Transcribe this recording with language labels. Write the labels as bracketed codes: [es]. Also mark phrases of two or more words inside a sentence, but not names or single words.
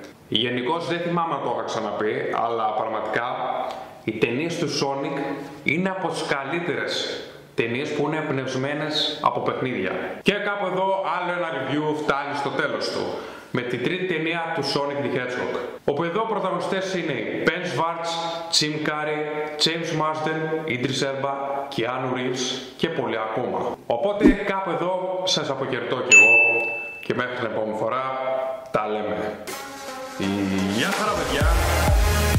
[el] Γενικώς δεν θυμάμαι αν το είχα ξαναπεί, αλλά πραγματικά οι ταινίες του Sonic είναι από τις καλύτερες ταινίες που είναι εμπνευσμένες από παιχνίδια. Και κάπου εδώ άλλο ένα review φτάνει στο τέλος του, με την τρίτη ταινία του Sonic the Hedgehog. Όπου εδώ οι πρωταγωνιστές είναι οι Ben Schwartz, Jim Carrey, James Marsden, Idris Elba, Keanu Reeves και πολλοί ακόμα. Οπότε κάπου εδώ σας αποχαιρετώ κι εγώ και μέχρι την επόμενη φορά τα λέμε. Γεια χαρά παιδιά!